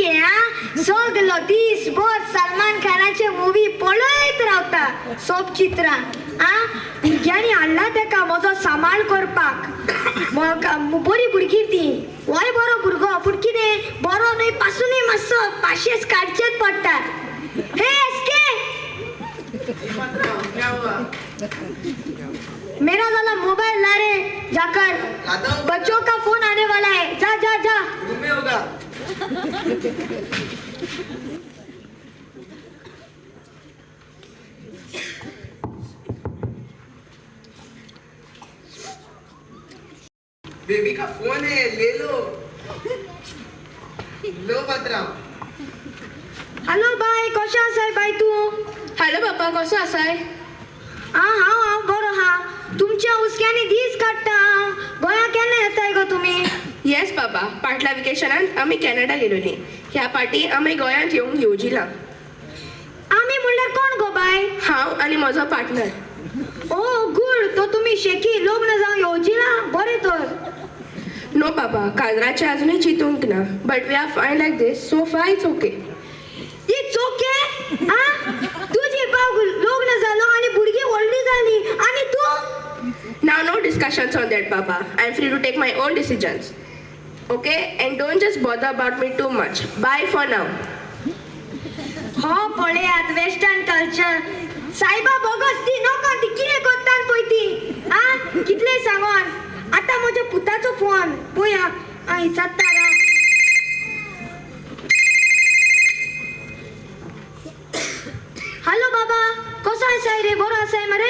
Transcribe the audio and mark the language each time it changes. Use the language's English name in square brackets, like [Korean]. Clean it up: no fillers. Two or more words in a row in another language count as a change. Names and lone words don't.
[Konkani] सगलो दीसभर सलमान खानाचे मुवी पळयत रावता. सोप चित्रां भुरग्यांनी हाडला तेका म्हजो सांबाळ करपाक. बरी भुरगीं ती. वय बरो भुरगो, पूण कितें बरो न्हय पासूनय मातसो पाशेस काडचेच पडटात. [Hindi] हे SK, मेरा वाला मोबाइल ला रे जाकर. बच्चों का फोन आने वाला है. जा जा जा. बेबी का फोन है, ले लो. लो भद्रा. [Konkani] हॅलो बाय, कशें आसाय बाय तूं? हॅलो बाबा, कसो आसाय? हांव बरो हा. तुमच्या हुस्क्यांनी दीस काडटा हांव. गोंया केन्ना येताय गो तुमी? येस बाबा, फाटल्या वेकेशनांत आमी कॅनडा गेलोली. ह्या पाटी आमी गोंयांत येवंक येवजिला. आमी म्हणल्यार कोण गो बाय? हांव आनी म्हजो पार्टनर. [English] Oh good. [Konkani] तो तुमी शेकी लग्न जावं येवजिला? बरें तर. नो बाबा, काजराचे अजूनही चिंतूंक ना. [English] But we are fine like this, so far it's okay. It's okay? [Konkani] तुझी भाव लग्न जालो आनी भुरगीं व्हडली जाली आनी तूं? [English] Now no discussions on that, Baba. I am free to take my own decisions. Okay, and don't just bother about me too much. Bye for now. [Konkani] हो पळयात [English] western culture [Konkani] सायबा बोगस ती नको ती कितें करतात पळय ती आ कितले सांगोन आतां म्हज्या पुताचो फोन पळया विचारता हॅलो बाबा कसो आसाय रे बरो आसाय मरे